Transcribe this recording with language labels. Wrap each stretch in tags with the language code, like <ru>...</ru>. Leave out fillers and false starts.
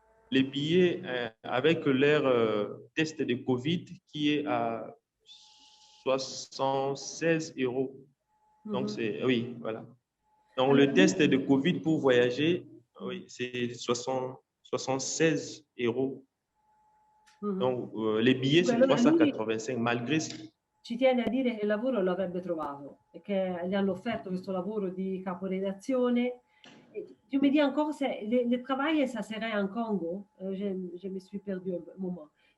<fr>Les billets avec leur test de Covid qui est à 76 €. Donc, c'est, oui, voilà. Donc, Alors, le test de Covid pour voyager, oui, c'est 76 €. Donc, les billets, c'est</fr> <it>allora lui</it> <fr>385, malgré...</fr> <it>ci tiene a dire che il lavoro lo avrebbe trovato e che gli hanno offerto questo lavoro di caporedazione.</it> <fr>Et tu me dis encore, le travail, ça serait en Congo? Je me suis perdue un moment.</fr>